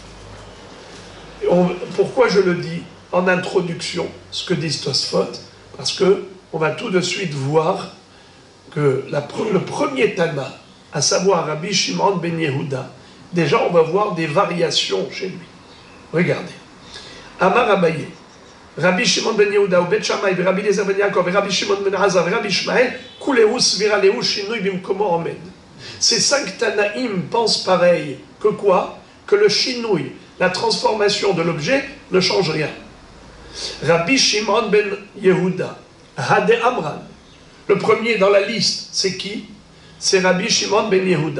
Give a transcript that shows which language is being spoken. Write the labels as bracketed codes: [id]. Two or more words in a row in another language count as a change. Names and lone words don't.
[fr] Pourquoi je le dis en introduction, ce que dit Tosfot? Parce qu'on va tout de suite voir que le premier Tana, à savoir Rabbi Shimon ben Yehuda, déjà on va voir des variations chez lui. Regardez. [he] אמר אביי, רבי שמעון בן יהודה, בית שמאי, רבי אליעזר בן יעקב, רבי שמעון בן אלעזר, רבי ישמעאל, כולהו סבירא להו שינוי במקומו עומד. [fr] Ces 5 Tanaïm pensent pareil. Que quoi? Que le Shinui, la transformation de l'objet, ne change rien. [he] רבי שמעון בן יהודה, הא דאמרן. [fr] Le premier dans la liste, c'est qui? C'est Rabbi Shimon ben Yehuda.